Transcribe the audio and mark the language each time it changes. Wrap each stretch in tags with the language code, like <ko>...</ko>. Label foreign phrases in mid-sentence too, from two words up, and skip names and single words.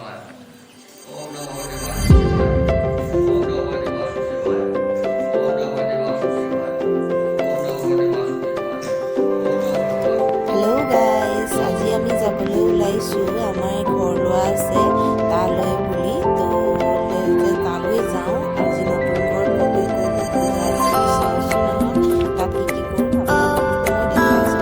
<sa>ॐ नमो देवसुभाय। ॐ नमो देवसुभाय. ॐ नमो देवसुभाय। ॐ नमो देवसुभाय.</sa> <en>hello guys,</en> <as>আজি আমি যাবলৈ ওলাইছোঁ। আমাৰ ঘৰলোৱা আছে তালৈ বুলি, তো তালৈ যাওঁ। আজি নতুন ঘৰ প্ৰৱেশ কৰিব পূজা আছে, চাওঁচোন নহয় তাত কি কৰোঁ আপোনালোককো মই দেখাইছোঁ।</as>